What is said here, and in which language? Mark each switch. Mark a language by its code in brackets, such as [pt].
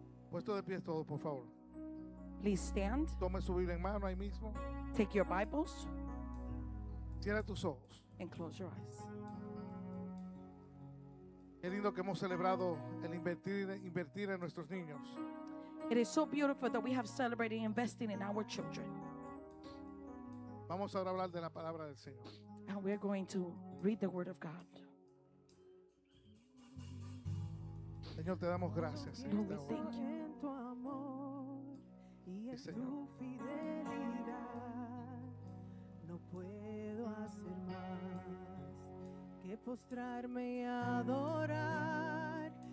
[es] Puesto de pie todo, por favor. [en] Please stand. [es] Tome su Biblia en mano ahí mismo. [en] Take your Bibles [es] Cierra tus ojos. [en] and close your eyes. [es] Qué lindo que hemos celebrado el invertir en nuestros niños. [en] It is so beautiful that we have celebrated investing in our children. [es] Vamos ahora a hablar de la palabra del Señor. [en] And we're going to read the Word of God. [es] Señor, te damos gracias en [en] Lord, we [es] esta hora. [en] thank you. [es] En tu amor y en Sí, Señor. tu fidelidad no puedo hacer más que postrarme y adorar.